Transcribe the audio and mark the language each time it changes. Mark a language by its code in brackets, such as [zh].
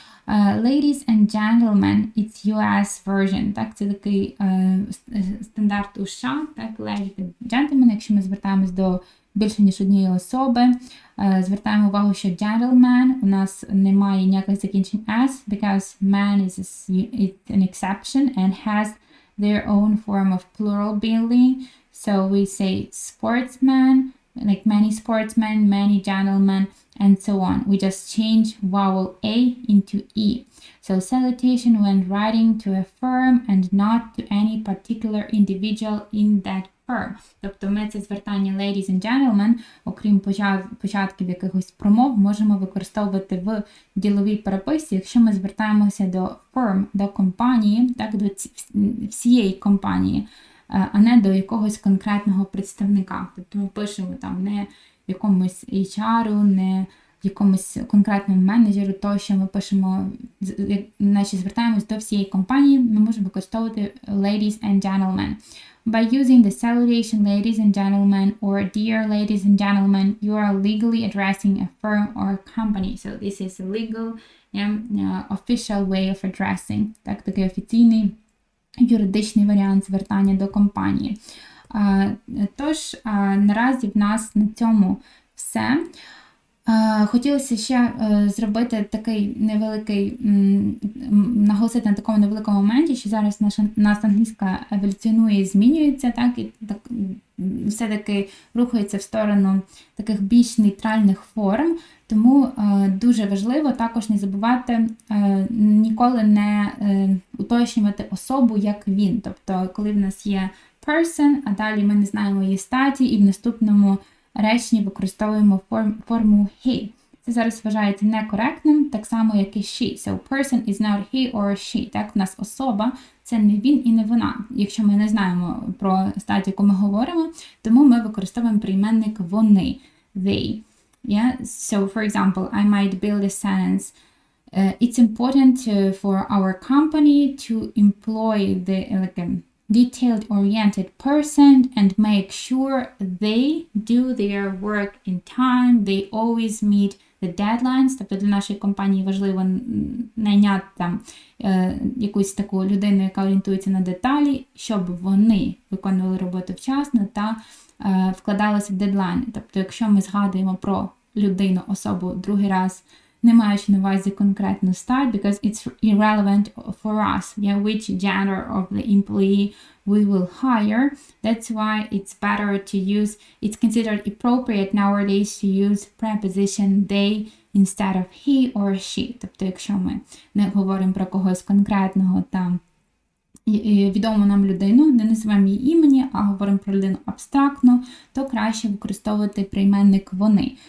[en] Ladies and gentlemen, it's US version. [uk] Так, це такий стандарт у США, так, [en] ladies and gentlemen, [uk] якщо ми звертаємось до більше, ніж однієї особи. Звертаємо увагу, що gentleman у нас немає ніяких закінчень s, [en] because man is an exception and has their own form of plural building. So we say sportsman, like many sportsmen, many gentlemen, and so on. We just change vowel A into E. So salutation when writing to a firm and not to any particular individual in that firm. [uk] Тобто ми це звертання [en] ladies and gentlemen, [uk] окрім початків якихось промов, можемо використовувати в діловій переписці, якщо ми звертаємося до firm, до компанії, так, до всієї компанії, а не до якогось конкретного представника. Тобто ми пишемо там не якомусь HR, не якомусь конкретному менеджеру, то що ми пишемо, наче звертаємось до всієї компанії, ми можемо використовувати [en] ladies and gentlemen. By using the salutation ladies and gentlemen or dear ladies and gentlemen, you are legally addressing a firm or a company. So this is a legal official way of addressing. [uk] Так, такий офіційний юридичний варіант звертання до компанії. Тож, наразі в нас на цьому все. Хотілося ще зробити такий невеликий, наголосити на такому невеликому моменті, що зараз наша англійська еволюціонує і змінюється, так, і так, все-таки рухається в сторону таких більш нейтральних форм, тому дуже важливо також не забувати ніколи не уточнювати особу як він. Тобто, коли в нас є person, а далі ми не знаємо її статі, і в наступному реченні використовуємо форму he. Це зараз вважається некоректним, так само, як і she. [en] So, person is not he or she. [uk] Так, у нас особа – це не він і не вона, якщо ми не знаємо про стать, яку ми говоримо, тому ми використовуємо прийменник вони, they. [en] Yeah? So, for example, I might build a sentence. It's important for our company to employ the detailed-oriented person and make sure they do their work in time, they always meet the deadlines, [uk] тобто для нашої компанії важливо найняти там якусь таку людину, яка орієнтується на деталі, щоб вони виконували роботу вчасно та вкладалися в дедлайни. Тобто, якщо ми згадуємо про людину, особу другий раз, не маючи на увазі конкретну стать, [en] because it's irrelevant for us, which gender of the employee we will hire. That's why it's better to use, it's considered appropriate nowadays to use preposition they instead of he or she. [uk] Тобто, якщо ми не говоримо про когось конкретного та відому нам людину, не називаємо її імені, а говоримо про людину абстрактно, то краще використовувати прийменник вони.